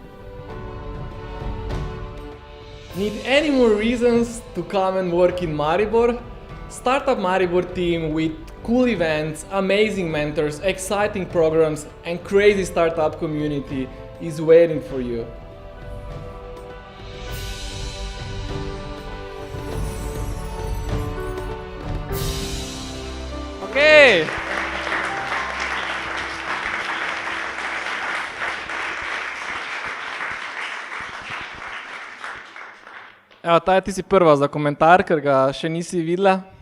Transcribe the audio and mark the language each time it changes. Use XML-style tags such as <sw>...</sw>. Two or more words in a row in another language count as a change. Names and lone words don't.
<en>Need any more reasons to come and work in Maribor? Startup Maribor team with cool events, amazing mentors, exciting programs and crazy startup community is waiting for you. Okay.</en> <sl>Evo, Taja, ti si prva za komentar, ker ga še nisi videla.</sl>